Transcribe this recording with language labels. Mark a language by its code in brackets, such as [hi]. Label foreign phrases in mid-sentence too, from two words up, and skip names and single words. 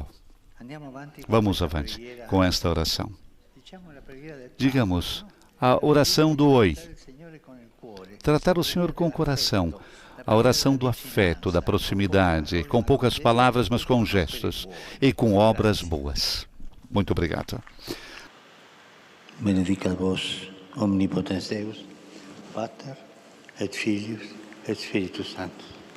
[pt] Vamos avante com esta oração. Digamos a oração do oi. Tratar o Senhor com o coração. A oração do afeto, da proximidade, com poucas palavras, mas com gestos e com obras boas. Muito obrigado. [la] Benedicat vos, omnipotens Deus, Pater, et Filius, et Spiritus Sanctus.